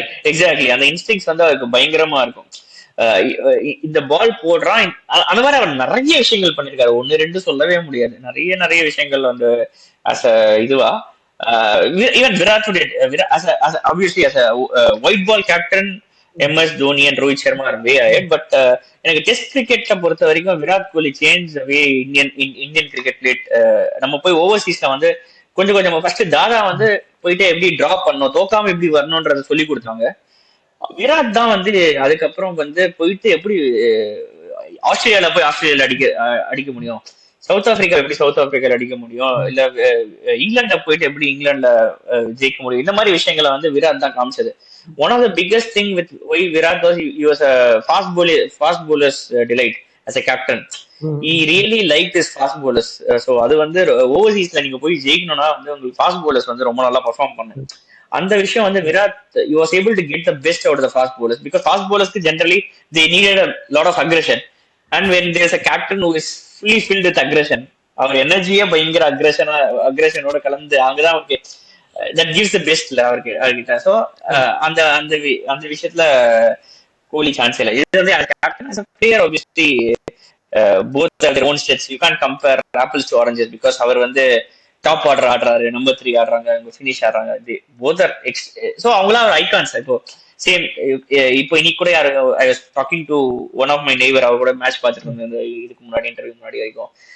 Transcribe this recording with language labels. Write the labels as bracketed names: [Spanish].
[Tamil] Exactly அந்த instincts வந்து அவருக்கு பயங்கரமா இருக்கும். இந்த பால் போடுறான், அந்த மாதிரி அவர் நிறைய விஷயங்கள் பண்ணிருக்காரு. 1-2 சொல்லவே முடியாது, நிறைய விஷயங்கள் வந்து அஸ் அ இதுவா. [English] Even Virat obviously as a white ball captain MS Dhoni and Rohit Sharma are way ahead. But [Tamil] எனக்கு டெஸ்ட் கிரிக்கெட்டை பொறுத்த வரைக்கும் [English] Virat Kohli change way Indian cricket played. [Tamil] நம்ம போய் ஓவர்சீஸ்ல வந்து கொஞ்சம் கொஞ்சம் ஃபர்ஸ்ட் தாதா வந்து போயிட்டு எப்படி டிராப் பண்ணணும், தோக்காம எப்படி வரணும்ன்றத சொல்லி கொடுத்தாங்க. விராட் தான் வந்து அதுக்கப்புறம் வந்து போயிட்டு எப்படி ஆஸ்திரேலியால போய் ஆஸ்திரேலியால அடிக்க முடியும், சவுத் ஆப்பிரிக்கா எப்படி சவுத் ஆப்பிரிக்கால அடிக்க முடியும், இல்ல இங்கிலாண்ட போயிட்டு எப்படி இங்கிலாந்துல ஜெயிக்க முடியும், இந்த மாதிரி விஷயங்களை வந்து விராட் தான் காமிச்சது. [English] One of the biggest thing with why Virat was he was a fast bowlers delight as a captain. he really liked his fast bowlers. [Tamil] So அது வந்து ஓவர்சீஸ்ல நீங்க போய் ஜெயிக்கணும்னா வந்து உங்களுக்கு ஃபாஸ்ட் bowlers வந்து ரொம்ப நல்லா பெர்ஃபார்ம் பண்ணு. அந்த விஷயம் வந்து [English] Virat he was able to get the best out of the fast bowlers because fast bowlers generally they needed a lot of aggression, and when there's a captain who is fully filled with aggression, [Tamil] அவர் எனர்ஜியே பயங்கர அக்ரஷனோட கலந்து அங்கதான் அவருக்கு [English] That gives the பெஸ்ட்ல அவர்கிட்ட. [Tamil] So அந்த அந்த அந்த விஷயத்துல கோலி chance இல்லை. இது வந்து [English] Captain as a player obviously both have their own stats. You can't compare apples to oranges because [Tamil] அவர் வந்து டாப் ஆர்டர் ஆடுறாரு, நம்பர் 3 ஆடுறாங்க, ஃபினிஷ் ஆடுறாங்க. போத் ஆர் ஸோ அவங்களாம் ஒரு ஐகான்ஸ். இப்போ சேம் இப்போ இன்னைக்கு கூட [English] I was talking to one of my neighbour, [Tamil] அவர் கூட மேட்ச் பார்த்துட்டு இருந்தேன் இதுக்கு முன்னாடி, இன்டர்வியூ முன்னாடி வரைக்கும்.